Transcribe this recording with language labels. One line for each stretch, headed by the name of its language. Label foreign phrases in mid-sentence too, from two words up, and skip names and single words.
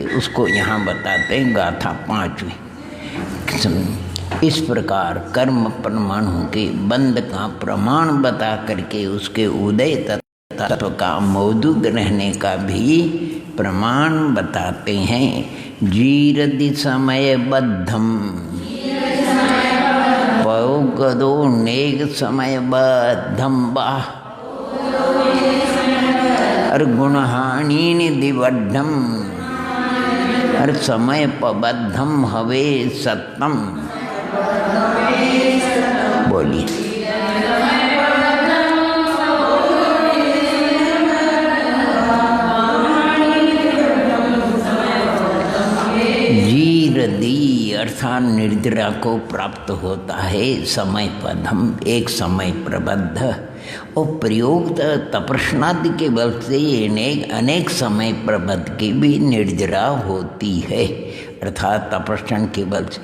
Hindi: उसको यहाँ बताते हैं गाथा 5वीं। इस प्रकार कर्म परमाणु के बंध का प्रमाण बता करके उसके उदय तत्व का मौजूद रहने का भी प्रमाण बताते हैं।
Prakrit languages: जीरदि समय बद्धम पौगदो नेग समय बद्धम बा और गुणहानि दिवड्ढम और समय पबद्धम हवे सत्तम।
Hindi: बोलिए। जीरदी अर्थात निर्जरा को प्राप्त होता है समय पदम, एक समय प्रबद्ध और प्रयोग तपस्नादि के बल से अनेक समय प्रबद्ध की भी निर्जरा होती है, अर्थात तपस्सन के बल से।